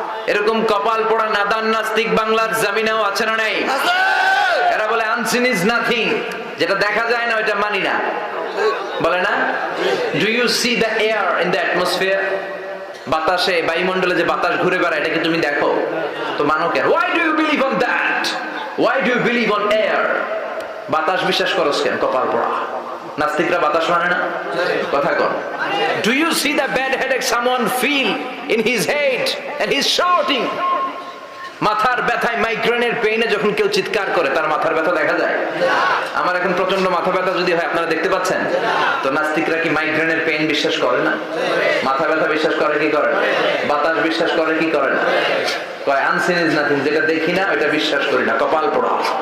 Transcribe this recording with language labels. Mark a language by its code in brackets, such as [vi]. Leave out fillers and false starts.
[bn] এরকম কপাল পোড়া নাদান নাস্তিক বাংলার জমিনেও আছে না নাই? এরা বলে [en] unseen is nothing, [bn] যেটা দেখা যায় না ওইটা মানি না, বলে না? [en] Do you see the air in the atmosphere? [bn] বাতাসে, বায়ুমণ্ডলে যে বাতাস ঘুরে বেড়ায়, এটা কি তুমি দেখো? তো মানো কেন? [en] Why do you believe on that? Why do you believe on air? [bn] বাতাস বিশ্বাস করছ কেন? কপাল পোড়া নাস্তিকরা বাতাস মানে না, কথা কর। [en] Do you see the bad headache someone feel in his head and he's shouting? [bn] মাথার ব্যথায়, মাইগ্রেনের পেইনে যখন কেউ চিৎকার করে তার মাথার ব্যথা দেখা যায়? আমার এখন প্রচন্ড মাথা ব্যথা যদি হয় আপনারা দেখতে পাচ্ছেন তো নাস্তিকরা কি মাইগ্রেনের পেইন বিশ্বাস করে না? মাথা ব্যথা বিশ্বাস করে কি করে না? বাতাস বিশ্বাস করে কি করে না? কয় [en] unseen is nothing, [bn] যেটা দেখি না ওটা বিশ্বাস করি না। কপাল পোড়া।